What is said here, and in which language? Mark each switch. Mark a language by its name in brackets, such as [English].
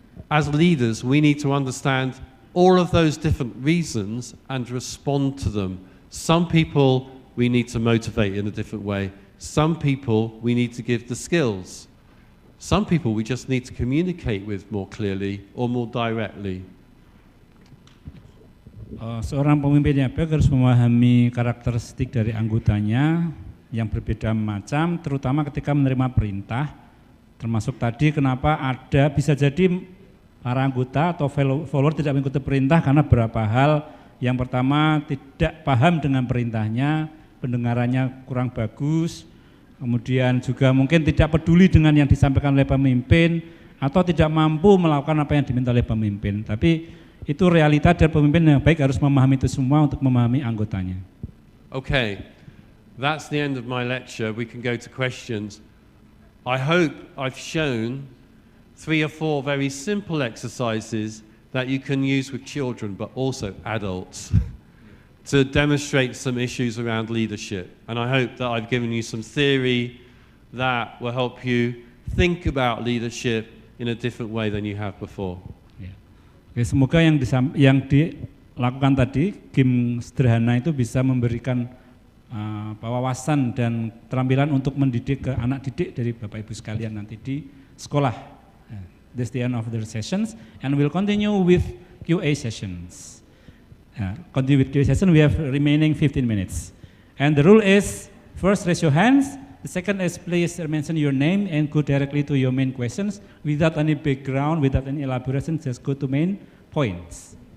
[English] As leaders, we need to understand all of those different reasons and respond to them. Some people we need to motivate in a different way. Some people we need to give the skills. Some people we just need to communicate with more clearly or more directly. [Indonesian] Seorang pemimpin yang baik harus memahami karakteristik dari anggotanya yang berbeda macam, terutama ketika menerima perintah, termasuk tadi kenapa ada bisa jadi para anggota atau follower tidak mengikuti perintah karena beberapa hal. Yang pertama, tidak paham dengan perintahnya, pendengarannya kurang bagus, kemudian juga mungkin tidak peduli dengan yang disampaikan oleh pemimpin atau tidak mampu melakukan apa yang diminta oleh pemimpin. Tapi itu realita dari pemimpin yang baik harus memahami itu semua untuk memahami anggotanya. [English] Okay, that's the end of my lecture. We can go to questions. I hope I've shown 3 or 4 very simple exercises that you can use with children, but also adults, to demonstrate some issues around leadership. And I hope that I've given you some theory that will help you think about leadership in a different way than you have before. [Indonesian] Oke, semoga yang dilakukan tadi, game sederhana itu bisa memberikan wawasan dan keterampilan untuk mendidik ke anak didik dari Bapak Ibu sekalian nanti di sekolah. [English] This is the end of the sessions, and we'll continue with QA sessions. Continue with QA session, we have remaining 15 minutes. And the rule is, first raise your hands, the second is please mention your name and go directly to your main questions without any background, without any elaboration, just go to main points.